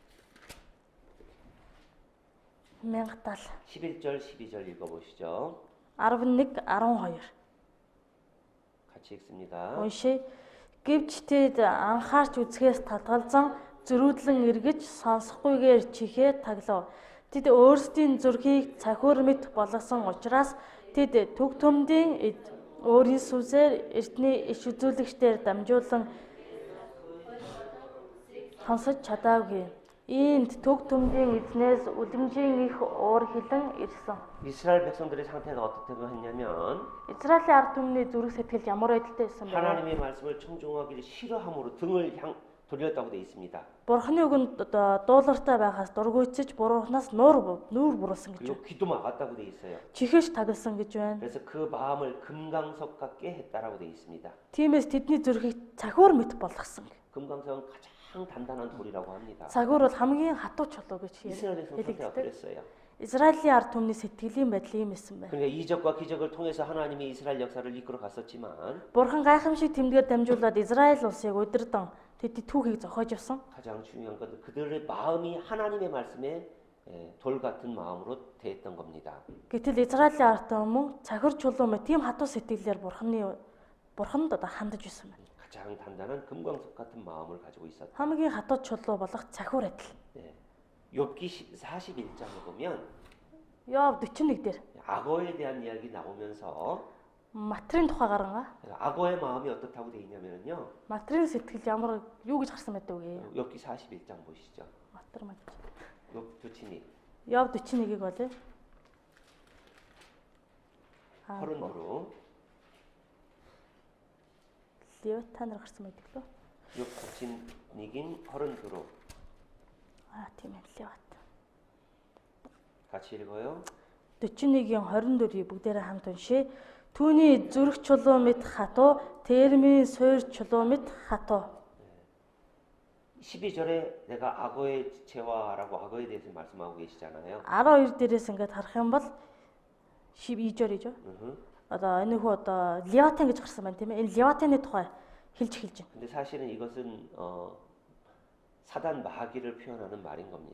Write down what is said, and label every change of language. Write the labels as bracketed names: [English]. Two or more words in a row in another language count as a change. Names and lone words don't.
[Korean] 1070 11절 12절 읽어보시죠. 11:12 같이 읽습니다. [Mongolian] уншия. Гэвч тэд анхаарч үзэхээс татгалзан зөрүүдлэн эргэж сонсохгүйгээр чихээ таглав. Тэд өөрсдийн зүрхийг цахиур мэт болгосон учраас тэд төг төмдийн эд өөрийн сүнсээр эртний иш үзүүлэгчдээр дамжуулан сонсож чадаагүй. Иймд төг төмдийн эзнээс үлэмжийн их уур хилэн ирсэн. [Korean] 이스라엘 백성들의 상태가 어떻다고 했냐면 [Mongolian] Израилийн ард түмний зүрх сэтгэл ямар байдалтай байсан бэ? [Korean] 하나님의 말씀을 청종하기를 싫어함으로 등을 돌렸다고 돼 있습니다. [Mongolian] Бурхны үгэнд дуулууртай байхаас дургуйчиж бурууснаас нуур буруулсан гэж. [Korean] 그리고 귀도 막았다고 돼 있어요. [Mongolian] Чихэж тагласан гэж байна. [Korean] 그래서 그 마음을 금강석 같게 했다라고 돼 있습니다. [Mongolian] Тиймээс тэдний зүрхийг цахиур мэт болгосон. [Korean] 금강석은 가장 단단한 돌이라고 합니다. [Mongolian] Цахиур бол хамгийн хатуу чулуу гэж [Korean] 이스라엘의 상태가 [Mongolian] хэлэгддэг. [Korean] 그랬어요. [Mongolian] Израилийн ард түмний сэтгэлийн байдал ийм байсан байна. [Korean] 그러니까 이적과 기적을 통해서 하나님이 이스라엘 역사를 이끌어 갔었지만 [Mongolian] Бурхан гайхамшиг тэмдгээр дамжуулаад Израиль улсыг удирдан тэдний түүхийг зохиож явсан. [Korean] 가장 중요한 건 그들의 마음이 하나님의 말씀에 돌 같은 마음으로 대했던 겁니다. [Mongolian] Гэтэл Израилийн ард түмэн цахиур чулуу мэт тийм хатуу сэтгэлээр Бурханд хандаж байсан байна. [Korean] 가장 단단한 금광석 같은 마음을 가지고 있었다. [Mongolian] Хамгийн хатуу чулуу болох цахиур адил. [Korean] 욥기 41장에 보면 [Mongolian] Йов 41 дээр [Korean] 악어에 대한 이야기 나오면서 [Mongolian] матрийн тухай гаргаа. [Korean] 악어의 마음이 어떻다고 돼 있냐면요. [Mongolian] Матрийн сэтгэл ямар юу гэж гарсан байдаг вэ? [Korean] 욥기 41장 보시죠. [Mongolian] Матар мат. Йов дөчин нэг Йов 41-ийг болъё. 허른두루 Левитанаар гарсан байдаг лөө. Йов дөчин нэгийн хорин дөрөв Тийм ээ Левит. [Korean] 같이 읽어요. [Mongolian] 41-ийн 24-ийг бүгдээрээ хамт уншъя. Түүний зүрх чулуу мэт хатуу, термийн суур чулуу мэт хатуу. [Korean] 12절에 내가 악어의 지체화라고 악어에 대해서 말씀하고 계시잖아요. [Mongolian] 12 дээрээс ингээд харах юм бол 12-절. Одоо энэ хүү одоо Левитан гэж гарсан байна тийм ээ. Энэ Левитаны тухай хэлж эхэлж байна. [Korean] 근데 사실은 이것은 사단 마귀를 표현하는 말인 겁니다.